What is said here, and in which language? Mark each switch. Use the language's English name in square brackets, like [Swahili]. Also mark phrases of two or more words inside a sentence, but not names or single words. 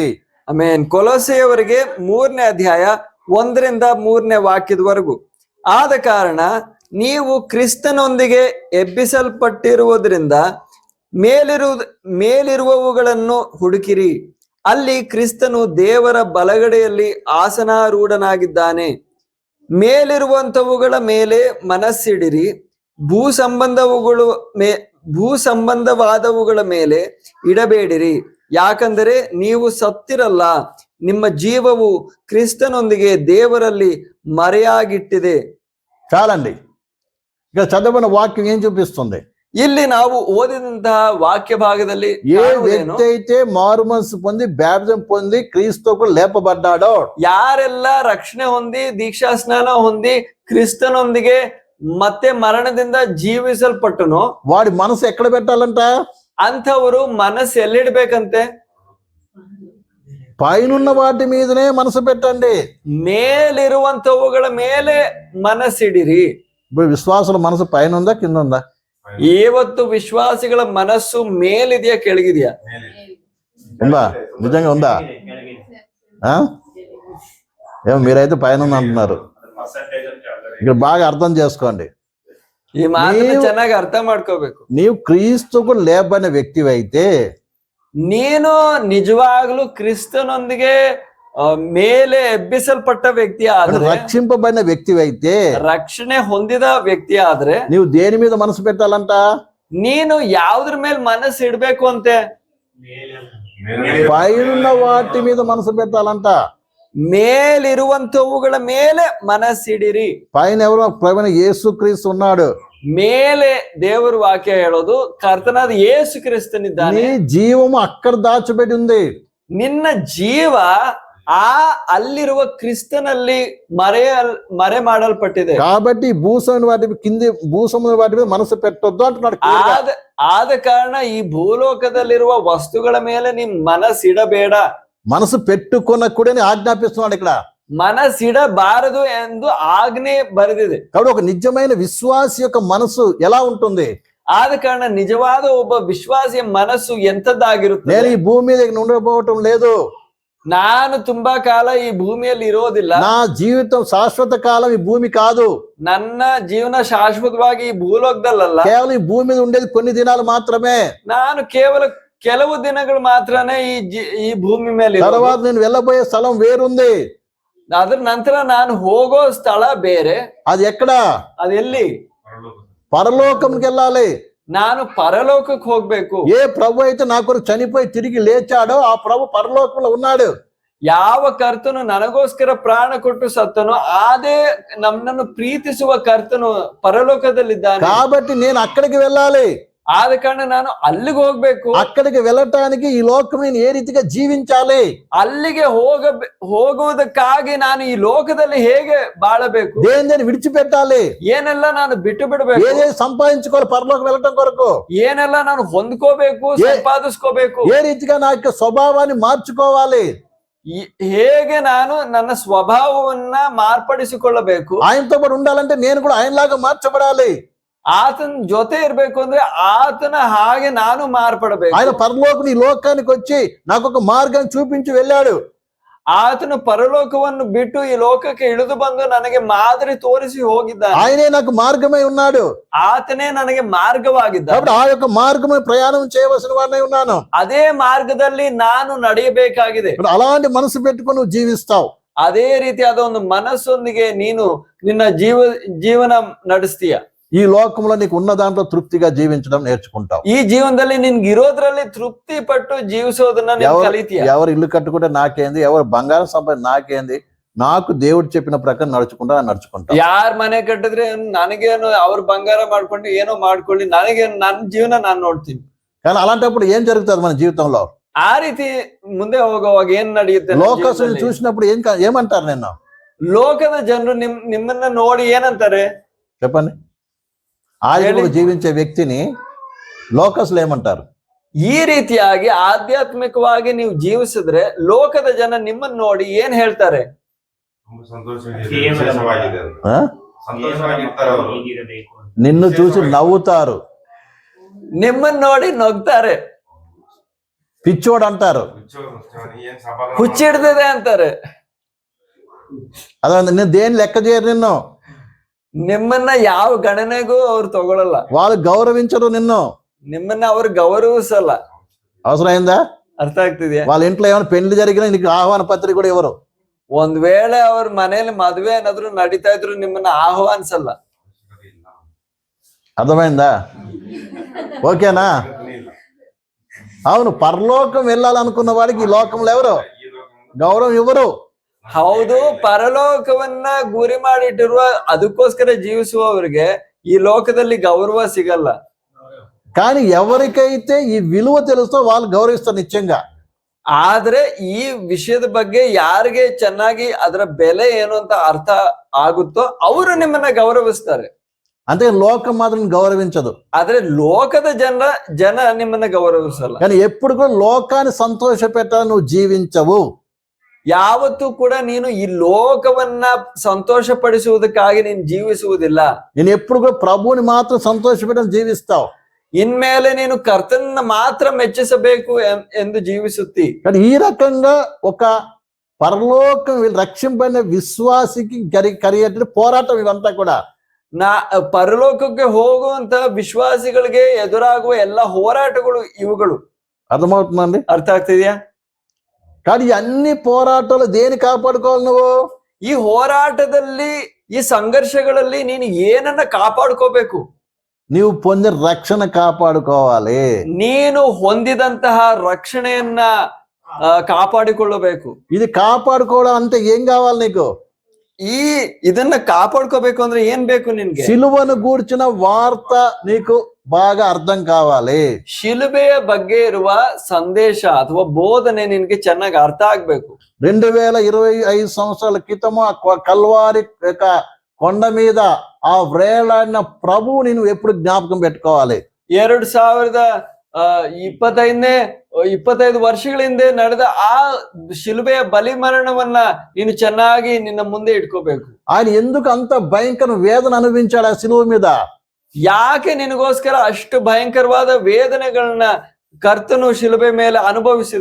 [Kannada] ಆಮೆನ್. ಕೊಲೊಸ್ಸೆಯವರಿಗೆ 3ನೇ ಅಧ್ಯಾಯ 1ರಿಂದ 3ನೇ ವಾಕ್ಯದವರೆಗೂ. ಆದ ಕಾರಣ ನೀವು ಕ್ರಿಸ್ತನೊಂದಿಗೆ ಎಬ್ಬಿಸಲ್ಪಟ್ಟಿರುವುದರಿಂದ ಮೇಲಿರುವವುಗಳನ್ನು ಹುಡುಕಿರಿ, ಅಲ್ಲಿ ಕ್ರಿಸ್ತನು ದೇವರ ಬಲಗಡೆಯಲ್ಲಿ ಆಸನಾರೂಢನಾಗಿದ್ದಾನೆ. ಮೇಲಿರುವಂತವುಗಳ ಮೇಲೆ ಮನಸ್ಸಿಡಿರಿ, ಭೂಸಂಬಂಧವಾದವುಗಳ ಮೇಲೆ ಇಡಬೇಡಿರಿ. ಯಾಕಂದರೆ ನೀವು ಸತ್ತಿರಲ್ಲ, ನಿಮ್ಮ ಜೀವವು ಕ್ರಿಸ್ತನೊಂದಿಗೆ ದೇವರಲ್ಲಿ ಮರೆಯಾಗಿಟ್ಟಿದೆ. [Telugu] చాలండి. ఇక చదవన వాక్యం ఏం చూపిస్తుంది? [Kannada] ಇಲ್ಲಿ ನಾವು ಓದಿದಂತಹ ವಾಕ್ಯ ಭಾಗದಲ್ಲಿ [Telugu] ఏ వ్యక్తి అయితే మారు మనసు పొంది బ్యాప్టిజం పొంది క్రీస్తుకు లేపబడ్డాడో, [Kannada] ಯಾರೆಲ್ಲ ರಕ್ಷಣೆ ಹೊಂದಿ ದೀಕ್ಷಾ ಸ್ನಾನ ಹೊಂದಿ ಕ್ರಿಸ್ತನೊಂದಿಗೆ ಮತ್ತೆ ಮರಣದಿಂದ ಜೀವಿಸಲ್ಪಟ್ಟನೋ [Telugu] వాడి మనసు ఎక్కడ పెట్టాలంట? [Kannada] ಅಂಥವರು ಮನಸ್ಸು ಎಲ್ಲಿಡ್ಬೇಕಂತೆ? [Telugu] పైనున్న వాటి మీదనే మనసు పెట్టండి. [Kannada] ಮೇಲಿರುವಂತವುಗಳ ಮೇಲೆ ಮನಸ್ಸಿಡಿರಿ. [Telugu] ఇప్పుడు విశ్వాసుల మనసు పైన ఉందా కింద ఉందా? [Kannada] ಇವತ್ತು ವಿಶ್ವಾಸಿಗಳ ಮನಸ್ಸು ಮೇಲಿದೆಯಾ ಕೆಳಗಿದೆಯಾ? [Telugu] ఉందా? నిజంగా ఉందా? ఏమో మీరైతే పైన ఉంది అంటున్నారు. ఇక్కడ బాగా అర్థం చేసుకోండి. [Kannada] ಈ ಮಾತನ್ನ ಚೆನ್ನಾಗಿ ಅರ್ಥ ಮಾಡ್ಕೋಬೇಕು. [Telugu] నీవు క్రీస్తుకు లేపబడిన వ్యక్తివి అయితే, [Kannada] ನೀನು ನಿಜವಾಗ್ಲೂ ಕ್ರಿಸ್ತನೊಂದಿಗೆ ಮೇಲೆ ಎಬ್ಬಿಸಲ್ಪಟ್ಟ ವ್ಯಕ್ತಿ ಆದ್ರೆ, [Telugu] రక్షింపబడిన వ్యక్తివి అయితే, [Kannada] ರಕ್ಷಣೆ ಹೊಂದಿದ ವ್ಯಕ್ತಿ ಆದ್ರೆ [Telugu] నీవు దేని మీద మనసు పెట్టాలంట? [Kannada] ನೀನು ಯಾವ್ದ್ರ ಮೇಲೆ ಮನಸ್ಸು ಇಡ್ಬೇಕು ಅಂತೆ? [Telugu] పైనున్న వాటి మీద మనసు పెట్టాలంట. [Kannada] ಮೇಲಿರುವಂತವುಗಳ ಮೇಲೆ ಮನಸ್ಸಿಡಿರಿ. [Telugu] పైన ఎవరు? ప్రభువైన యేసుక్రీస్తు ఉన్నాడు. [Kannada] ಮೇಲೆ ದೇವರ ವಾಕ್ಯ ಹೇಳೋದು ಕರ್ತನಾದ ಯೇಸು ಕ್ರಿಸ್ತನಿದ್ದಾನೆ. [Telugu] నీ జీవము అక్కడ దాచబడి ఉంది. [Kannada] ನಿನ್ನ ಜೀವ ಅಲ್ಲಿರುವ ಕ್ರಿಸ್ತನಲ್ಲಿ ಮರೆ ಮಾಡಲ್ಪಟ್ಟಿದೆ. [Telugu] కాబట్టి భూసమైన వాటి కింది భూసముద్ర వాటి మీద మనసు పెట్టొద్దు అంటున్నాడు. [Kannada] ಆದ ಕಾರಣ ಈ ಭೂಲೋಕದಲ್ಲಿರುವ ವಸ್ತುಗಳ ಮೇಲೆ ನಿಮ್ ಮನಸ್ಸಿಡಬೇಡ. [Telugu] మనసు పెట్టుకొనకూడని ఆజ్ఞాపిస్తున్నాడు ఇక్కడ. [Kannada] ಮನಸ್ಸಿಡಬಾರದು ಎಂದು ಆಜ್ಞೆ ಬರೆದಿದೆ. [Telugu] కాబట్టి ఒక నిజమైన విశ్వాసి యొక్క మనసు ఎలా ఉంటుంది? [Kannada] ಆದ ಕಾರಣ ನಿಜವಾದ ಒಬ್ಬ ವಿಶ್ವಾಸಿಯ ಮನಸ್ಸು ಎಂತದ್ದಾಗಿರುತ್ತೆ? [Telugu] నేను ఈ భూమి మీద ఉండబోవటం లేదు, [Kannada] ನಾನು ತುಂಬಾ ಕಾಲ ಈ ಭೂಮಿಯಲ್ಲಿ ಇರೋದಿಲ್ಲ, [Telugu] నా జీవితం శాశ్వత కాలం ఈ భూమి కాదు, [Kannada] ನನ್ನ ಜೀವನ ಶಾಶ್ವತವಾಗಿ ಈ ಭೂಲೋಕದಲ್ಲ, [Telugu] కేవలం ఈ భూమి మీద ఉండేది కొన్ని దినాలు మాత్రమే, [Kannada] ನಾನು ಕೇವಲ ಕೆಲವು ದಿನಗಳು ಮಾತ್ರನೇ ಈ ಭೂಮಿ ಮೇಲೆ. [Telugu] తర్వాత నేను వెళ్ళబోయే స్థలం వేరుంది. [Kannada] ಅದ್ರ ನಂತರ ನಾನು ಹೋಗೋ ಸ್ಥಳ ಬೇರೆ. [Telugu] అది ఎక్కడ? [Kannada] అది ಎಲ್ಲಿ? [Telugu] పరలోకంకి వెళ్ళాలి. [Kannada] ನಾನು ಪರಲೋಕಕ್ಕೆ ಹೋಗ್ಬೇಕು. [Telugu] ఏ ప్రభు అయితే నా కొరకు చనిపోయి తిరిగి లేచాడో ఆ ప్రభు పరలోకంలో ఉన్నాడు. [Kannada] ಯಾವ ಕರ್ತನು ನನಗೋಸ್ಕರ ಪ್ರಾಣ ಕೊಟ್ಟು ಸತ್ತನು ಅದೇ ನನ್ನನ್ನು ಪ್ರೀತಿಸುವ ಕರ್ತನು ಪರಲೋಕದಲ್ಲಿದ್ದಾನೆ. [Telugu] కాబట్టి నేను అక్కడికి వెళ్ళాలి. [Kannada] ಆದ ಕಾರಣ ನಾನು ಅಲ್ಲಿಗೆ ಹೋಗ್ಬೇಕು. [Telugu] అక్కడికి వెళ్ళటానికి ఈ లోకం నేను ఏ రీతిగా జీవించాలి? [Kannada] ಅಲ್ಲಿಗೆ ಹೋಗುವುದಕ್ಕಾಗಿ ನಾನು ಈ ಲೋಕದಲ್ಲಿ ಹೇಗೆ ಬಾಳಬೇಕು? [Telugu] దేని విడిచిపెట్టాలి? [Kannada] ಏನೆಲ್ಲ ನಾನು ಬಿಟ್ಟು ಬಿಡಬೇಕು? [Telugu] ఏదేది సంపాదించుకోవాలి పరలోకం వెళ్ళటం కొరకు? [Kannada] ಏನೆಲ್ಲ ನಾನು ಹೊಂದ್ಕೋಬೇಕು, ಸಂಪಾದಿಸ್ಕೋಬೇಕು? [Telugu] ఏ రీతిగా నా యొక్క స్వభావాన్ని మార్చుకోవాలి? [Kannada] ಹೇಗೆ ನಾನು ನನ್ನ ಸ್ವಭಾವವನ್ನ ಮಾರ್ಪಡಿಸಿಕೊಳ್ಳಬೇಕು, [Telugu] ఆయనతో పాటు ఉండాలంటే నేను కూడా ఆయనలాగా మార్చబడాలి. [Kannada] ఆతన జೊತೆ ఇర్ಬೇಕು ಅಂದ್ರೆ ఆతన ಹಾಗೆ ನಾನು ಮಾರ್ಪಡಬೇಕು. [Telugu] ఆయన పరలోకం ఈ లోకానికి వచ్చి నాకు ఒక మార్గం చూపించి వెళ్ళాడు. [Kannada] ಆತನು ಪರಲೋಕವನ್ನು ಬಿಟ್ಟು ಈ ಲೋಕಕ್ಕೆ ಇಳಿದು ಬಂದು ನನಗೆ ಮಾದರಿ ತೋರಿಸಿ ಹೋಗಿದ್ದಾನೆ. [Telugu] ఆయనే నాకు మార్గమై ఉన్నాడు. [Kannada] ಆತನೇ ನನಗೆ ಮಾರ್ಗವಾಗಿದ್ದಾನೆ. [Telugu] కాబట్టి ఆ యొక్క మార్గమై ప్రయాణం చేయవలసిన వాడినై ఉన్నాను. [Kannada] ಅದೇ ಮಾರ್ಗದಲ್ಲಿ ನಾನು ನಡೆಯಬೇಕಾಗಿದೆ. [Telugu] అలాంటి మనసు పెట్టుకొని నువ్వు జీవిస్తావు. [Kannada] ಅದೇ ರೀತಿಯಾದ ಒಂದು ಮನಸ್ಸೊಂದಿಗೆ ನೀನು ನಿನ್ನ ಜೀವನ ನಡೆಸ್ತೀಯ. [Telugu] ఈ లోకంలో నీకు ఉన్న దాంట్లో తృప్తిగా జీవించడం నేర్చుకుంటావు. [Kannada] ఈ జీవనದಲ್ಲಿ ನಿನ್ಗೆ ಇರೋದ್ರಲ್ಲಿ ತೃಪ್ತಿ ಪಟ್ಟು ಜೀವಿಸೋದನ್ನ ನೀನು ಕಲಿತೀಯ. [Telugu] ఎవరు ఇల్లు కట్టుకుంటే నాకేంది, ఎవరు బంగారం సంపాదించి నాకేంది, నాకు దేవుడు చెప్పిన ప్రకారం నడుచుకుంటా. [Kannada] ಯಾರ್ ಮನೆ ಕಟ್ಟಿದ್ರೆ ನನಗೇನು, ಅವ್ರ ಬಂಗಾರ ಮಾಡ್ಕೊಂಡು ಏನೋ ಮಾಡ್ಕೊಳ್ಳಿ, ನನಗೇನು, ನನ್ನ ಜೀವನ ನಾನು ನೋಡ್ತೀನಿ. [Telugu] కానీ అలాంటప్పుడు ఏం జరుగుతుంది మన జీవితంలో? [Kannada] ಆ ರೀತಿ ಮುಂದೆ ಹೋಗುವಾಗ ಏನ್ ನಡೆಯುತ್ತೆ? [Telugu] లోకసుని చూసినప్పుడు ఏమంటారు నిన్ను? [Kannada] ಲೋಕದ ಜನರು ನಿಮ್ಮನ್ನ ನೋಡಿ ಏನಂತಾರೆ [Telugu] చెప్పండి. ఆత్మలో జీవించే వ్యక్తిని లోకసులు ఏమంటారు? [Kannada] ಈ ರೀತಿಯಾಗಿ ಆಧ್ಯಾತ್ಮಿಕವಾಗಿ ನೀವು ಜೀವಿಸಿದ್ರೆ ಲೋಕದ ಜನ ನಿಮ್ಮನ್ನ ನೋಡಿ ಏನ್ ಹೇಳ್ತಾರೆ? [Telugu] నిన్ను చూసి నవ్వుతారు, [Kannada] ನಿಮ್ಮನ್ನ ನೋಡಿ ನಗ್ತಾರೆ, [Telugu] పిచ్చోడు అంటారు, [Kannada] ಹುಚ್ಚಿಡ್ದಿದೆ ಅಂತಾರೆ. [Telugu] అదే నిన్ను దేని లెక్క చేయరు, [Kannada] ನಿಮ್ಮನ್ನ ಯಾವ ಗಣನೆಗೂ ಅವ್ರು ತಗೊಳಲ್ಲ, [Telugu] వాళ్ళు గౌరవించరు, [Kannada] ನಿಮ್ಮನ್ನ ಅವ್ರು ಗೌರವಿಸಲ್ಲ. [Telugu] అవసరమైందా? [Kannada] ಅರ್ಥ ಆಗ್ತಿದ್ಯಾ? [Telugu] వాళ్ళ ఇంట్లో ఏమైనా పెళ్లి జరిగినా నీకు ఆహ్వాన పత్రిక కూడా ఇవ్వరు. [Kannada] ಒಂದ್ ವೇಳೆ ಅವ್ರ ಮನೇಲಿ ಮದ್ವೆ ಏನಾದ್ರು ನಡೀತಾ ಇದ್ರು ನಿಮ್ಮನ್ನ ಆಹ್ವಾನಿಸಲ್ಲ. [Telugu] అర్థమైందా? ఓకేనా? అవును, పరలోకం వెళ్ళాలనుకున్న వాడికి ఈ లోకంలో ఎవరు గౌరవం ఇవ్వరు. [Kannada] ಹೌದು, ಪರಲೋಕವನ್ನ ಗುರಿ ಮಾಡಿಟ್ಟಿರುವ ಅದಕ್ಕೋಸ್ಕರ ಜೀವಿಸುವವರಿಗೆ ಈ ಲೋಕದಲ್ಲಿ ಗೌರವ ಸಿಗಲ್ಲ. [Telugu] కానీ ఎవరికైతే ఈ విలువ తెలుస్తో వాళ్ళు గౌరవిస్తారు నిత్యంగా. [Kannada] ಆದ್ರೆ ಈ ವಿಷಯದ ಬಗ್ಗೆ ಯಾರಿಗೆ ಚೆನ್ನಾಗಿ ಅದರ ಬೆಲೆ ಏನು ಅಂತ ಅರ್ಥ ಆಗುತ್ತೋ ಅವರು ನಿಮ್ಮನ್ನ ಗೌರವಿಸ್ತಾರೆ. [Telugu] అంటే లోకం మాత్రం గౌరవించదు. [Kannada] ಆದ್ರೆ ಲೋಕದ ಜನ ನಿಮ್ಮನ್ನ ಗೌರವಿಸಲ್ಲ. [Telugu] కానీ ఎప్పుడు కూడా లోకాన్ని సంతోష పెట్టాలని నువ్వు జీవించవు. [Kannada] ಯಾವತ್ತೂ ಕೂಡ ನೀನು ಈ ಲೋಕವನ್ನ ಸಂತೋಷ ಪಡಿಸುವುದಕ್ಕಾಗಿ ನೀನು ಜೀವಿಸುವುದಿಲ್ಲ. [Telugu] నేను ఎప్పుడు కూడా ప్రభువుని మాత్రం సంతోష పెట్టని జీవిస్తావు. [Kannada] ఇన్ಮೇಲೆ ನೀನು ಕರ್ತನನ್ನ ಮಾತ್ರ ಮೆಚ್ಚಿಸಬೇಕು ಎಂದು ಜೀವಿಸುತ್ತಿ. [Telugu] కానీ ఈ రకంగా ఒక పరలోకం రక్షింపబడిన విశ్వాసికి కలిగేట పోరాటం ఇవంతా కూడా. [Kannada] ಪರಲೋಕಕ್ಕೆ ಹೋಗುವಂತ ವಿಶ್ವಾಸಿಗಳಿಗೆ ಎದುರಾಗುವ ಎಲ್ಲ ಹೋರಾಟಗಳು ಇವುಗಳು. [Telugu] అర్థమవుతుందండి? [Kannada] ಅರ್ಥ ಆಗ್ತಿದ್ಯಾ? [Telugu] కానీ అన్ని పోరాటాలు దేని కాపాడుకోవాలి నువ్వు? [Kannada] ಈ ಹೋರಾಟದಲ್ಲಿ, ಈ ಸಂಘರ್ಷಗಳಲ್ಲಿ ನೀನು ಏನನ್ನ ಕಾಪಾಡ್ಕೋಬೇಕು? [Telugu] నీవు పొందిన రక్షణ కాపాడుకోవాలి. [Kannada] ನೀನು ಹೊಂದಿದಂತಹ ರಕ್ಷಣೆಯನ್ನ ಕಾಪಾಡಿಕೊಳ್ಳಬೇಕು. [Telugu] ఇది కాపాడుకోవడం అంటే ఏం కావాలి నీకు? [Kannada] ಇದನ್ನ ಕಾಪಾಡ್ಕೋಬೇಕು ಅಂದ್ರೆ ಏನ್ ಬೇಕು ನಿನ್ಗೆ? [Telugu] సిలువను గూర్చిన వార్త నీకు బాగా అర్థం కావాలి. [Kannada] ಶಿಲುಬೆಯ ಬಗ್ಗೆ ಇರುವ ಸಂದೇಶ ಅಥವಾ ಬೋಧನೆ ನಿನ್ಗೆ ಚೆನ್ನಾಗಿ ಅರ್ಥ ಆಗ್ಬೇಕು. [Telugu] 2025 సంవత్సరాల క్రితము కల్వారి కొండ మీద ఆ వ్రేలాడిన ప్రభువు నేను ఎప్పుడు జ్ఞాపకం పెట్టుకోవాలి. [Kannada] 2025 ವರ್ಷಗಳ ಹಿಂದೆ ನಡೆದ ಆ ಶಿಲುಬೆಯ ಬಲಿ ಮರಣವನ್ನ ನೀನು ಚೆನ್ನಾಗಿ ನಿನ್ನ ಮುಂದೆ ಇಟ್ಕೋಬೇಕು. [Telugu] ఆయన ఎందుకు అంత భయంకర వేదన అనుభవించాడు ఆ సిలువ మీద? [Kannada] ಯಾಕೆ ನಿನಗೋಸ್ಕರ ಅಷ್ಟು ಭಯಂಕರವಾದ ವೇದನೆಗಳನ್ನ ಕರ್ತನು ಶಿಲುಬೆ ಮೇಲೆ ಅನುಭವಿಸಿದ?